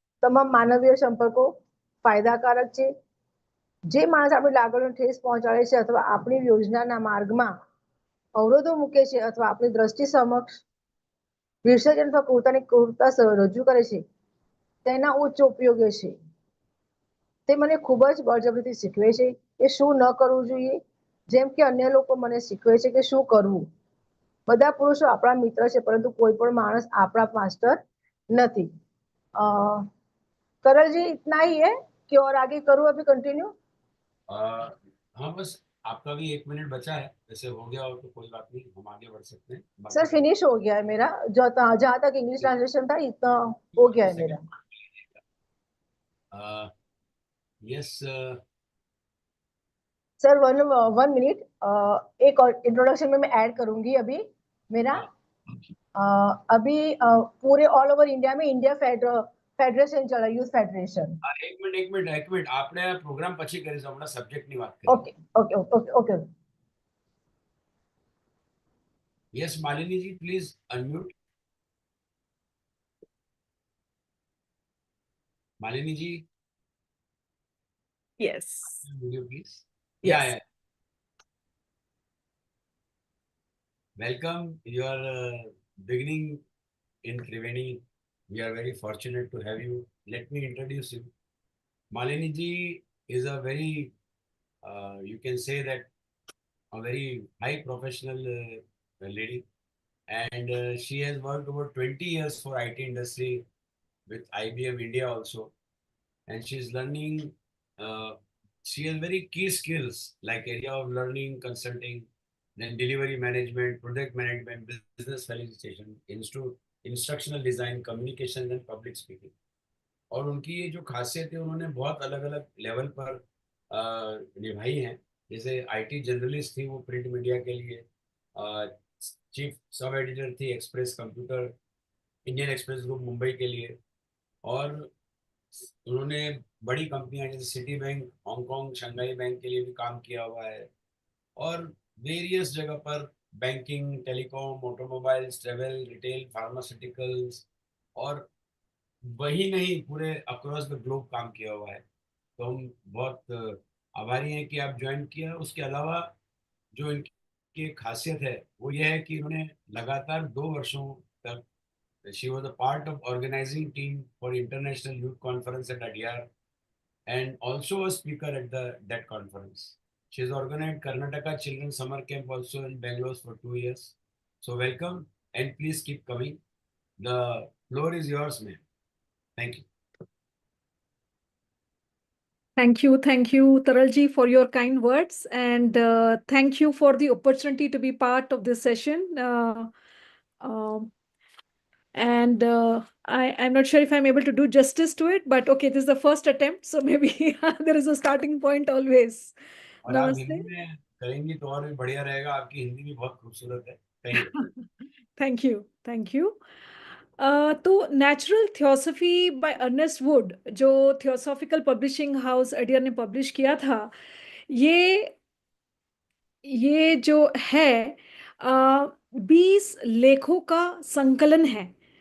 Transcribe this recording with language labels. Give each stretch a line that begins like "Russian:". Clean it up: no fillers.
Gujarati: તમામ માનવીય સંપર્કો ફાયદાકારક છે. જે માણસ આપણી લાગણીઓને ઠેસ પહોંચાડે છે અથવા આપણી યોજનાના માર્ગમાં અવરોધો મૂકે છે અથવા આપણી દ્રષ્ટિ સમક્ષ વિસર્જન અથવા પોતાની ક્રૂરતા રજૂ કરે છે તેના ઉચ્ચ ઉપયોગી છે. તે મને ખૂબ જ બળજબરીથી શીખવે છે કે શું ન કરવું જોઈએ, જેમ કે અન્ય લોકો મને શીખવે છે કે શું કરવું. બધા પુરુષો આપણા મિત્ર છે, પરંતુ કોઈ પણ માણસ આપણા માસ્ટર નથી.
Hindi: करल जी इतना ही है कि और आगे करूँ अभी कंटिन्यू? हाँ, बस आपका भी 1 मिनट बचा है, वैसे हो गया हो तो कोई बात नहीं, हम आगे बढ़ सकते हैं। सर फिनिश हो गया है मेरा, जहाँ तक इंग्लिश ट्रांसलेशन था इतना हो गया है मेरा।
English: yes
Hindi: सर 1 मिनट, एक और इंट्रोडक्शन में मैं ऐड करूंगी अभी मेरा। अभी पूरे ऑल ओवर इंडिया में इंडिया फेडरेशन चला, यूथ फेडरेशन। एक मिनट
Gujarati: આપણે પ્રોગ્રામ પછી કરીશું, હમણાં સબ્જેક્ટની વાત કરીએ.
English: Okay okay okay okay. Yes Malini ji, please unmute. Malini ji, Yes. will you please? Yes. Yeah. Welcome. You are beginning in Triveni. We are very fortunate to have you. Let me introduce you. Malini ji is a very, you can say that, a very high professional lady, and she has worked over 20 years for IT industry with IBM India also, and she is learning. She has very key skills like area of learning, consulting, then delivery management, project management, business facilitation, instructional design, communication and public speaking.
Hindi: और उनकी ये जो खासियत है उन्होंने बहुत अलग अलग लेवल पर निभाई हैं, जैसे IT जर्नलिस्ट थी वो प्रिंट मीडिया के लिए, चीफ सब एडिटर थी express computer, Indian express group Mumbai के लिए। और उन्होंने बड़ी कंपनियां जैसे city bank, Hong Kong, Shanghai bank के लिए भी काम किया हुआ है। और वेरियस जगह पर banking, telecom, automobiles, travel, retail, pharmaceuticals, और वही नहीं पूरे अक्रॉस द ग्लोब काम किया हुआ है। तो हम बहुत आभारी हैं कि आप ज्वाइन किया। उसके अलावा जो इनकी एक खासियत है वो ये है कि इन्होंने लगातार 2 वर्षों तक,
English: She was a part of organizing team for international youth conference at Adyar and also a speaker at that conference. She has organized Karnataka Children's Summer Camp also in Bangalore for 2 years. So welcome and please keep coming. The floor is yours, ma'am. Thank you. Thank you, Taralji, for your kind words, and thank you for the opportunity to be part of this session. I'm not sure if I'm able to do justice to it, but okay, this is the first attempt, so maybe there is a starting point always.
Hindi: और आप Namaste. Hindi में करेंगी तो और भी बढ़िया रहेगा, आपकी हिंदी भी बहुत खूबसूरत है।
English: Thank you. Thank you.
Hindi: तो natural theosophy bye Ernest would, जो थियोसॉफिकल पब्लिशिंग हाउस अडियर ने पब्लिश किया था, ये जो है 20 लेखों का संकलन है।